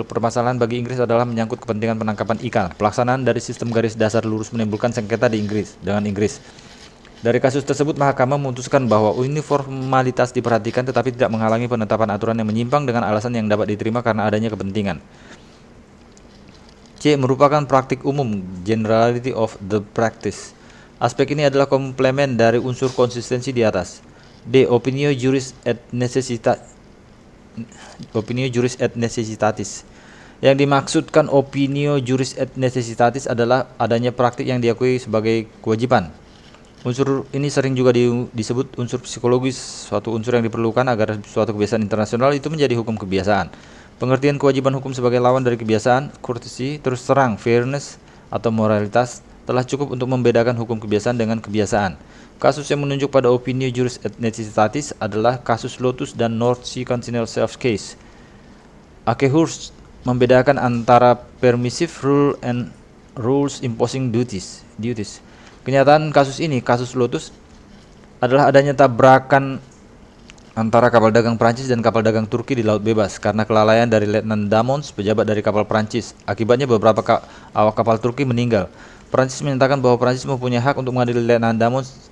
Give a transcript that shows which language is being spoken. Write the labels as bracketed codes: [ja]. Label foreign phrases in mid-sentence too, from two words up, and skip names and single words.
[id] Permasalahan bagi Inggris adalah menyangkut kepentingan penangkapan ikan. Pelaksanaan dari sistem garis dasar lurus menimbulkan sengketa di Inggris dengan Inggris. Dari kasus tersebut, Mahkamah memutuskan bahwa uniformalitas diperhatikan tetapi tidak menghalangi penetapan aturan yang menyimpang dengan alasan yang dapat diterima karena adanya kepentingan. C. Merupakan praktik umum, [en] generality of the practice. [id] Aspek ini adalah komplement dari unsur konsistensi di atas. D. [la] Opinio juris et necessitatis. [id] Yang dimaksudkan [la] opinio juris et necessitatis [id] adalah adanya praktik yang diakui sebagai kewajiban. Unsur ini sering juga disebut unsur psikologis, suatu unsur yang diperlukan agar suatu kebiasaan internasional itu menjadi hukum kebiasaan. Pengertian kewajiban hukum sebagai lawan dari kebiasaan, courtesy, terus terang, fairness, atau moralitas, telah cukup untuk membedakan hukum kebiasaan dengan kebiasaan. Kasus yang menunjuk pada [la] opinio juris et necessitatis [id] adalah kasus Lotus dan North Sea Continental Shelf case. Akehurst membedakan antara [en] permissive rule and rules imposing duties. [id] Kenyataan kasus ini, kasus Lotus, adalah adanya tabrakan antara kapal dagang Prancis dan kapal dagang Turki di Laut Bebas karena kelalaian dari Letnan Damons, pejabat dari kapal Prancis. Akibatnya beberapa awak kapal Turki meninggal. Prancis menyatakan bahwa Prancis mempunyai hak untuk mengadili Letnan Damons.